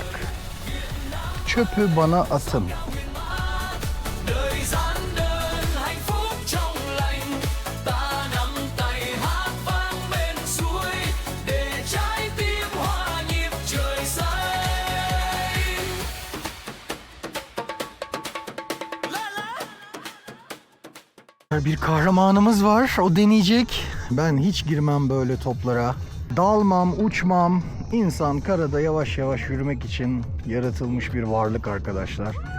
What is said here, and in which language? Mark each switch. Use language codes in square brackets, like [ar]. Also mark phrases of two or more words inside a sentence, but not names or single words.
[tr] Çöpü bana atın. [vi] đời gian đơn hạnh phúc trong lành ta nắm tay hát vang bên suối để trái tim hòa nhịp trời xanh. [tr] Bir kahramanımız var. O deneyecek. Ben hiç girmem böyle toplara. Dalmam, uçmam. İnsan karada yavaş yavaş yürümek için yaratılmış bir varlık arkadaşlar.